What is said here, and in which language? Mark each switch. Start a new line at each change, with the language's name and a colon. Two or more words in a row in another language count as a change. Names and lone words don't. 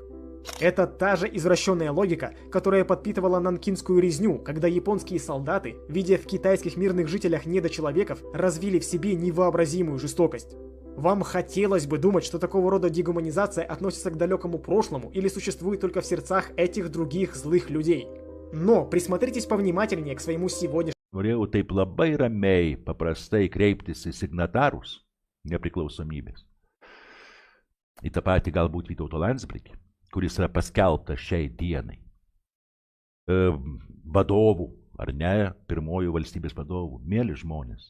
Russian: Это та же извращенная логика, которая подпитывала нанкинскую резню, когда японские солдаты, видя в китайских мирных жителях недочеловеков, развили в себе невообразимую жестокость. Вам хотелось бы думать, что такого рода дегуманизация относится к далекому прошлому или существует только в сердцах этих других злых людей. Но присмотритесь повнимательнее к своему сегодняшнему.
Lithuanian: Norėjau taip labai ramiai, paprastai kreiptis į signatarus nepriklausomybės. Į tą patį galbūt Vytauto Landsbergį, kuris yra paskelbtas šiai dienai. Vadovų, ar ne, pirmojų valstybės vadovų, mėly žmonės.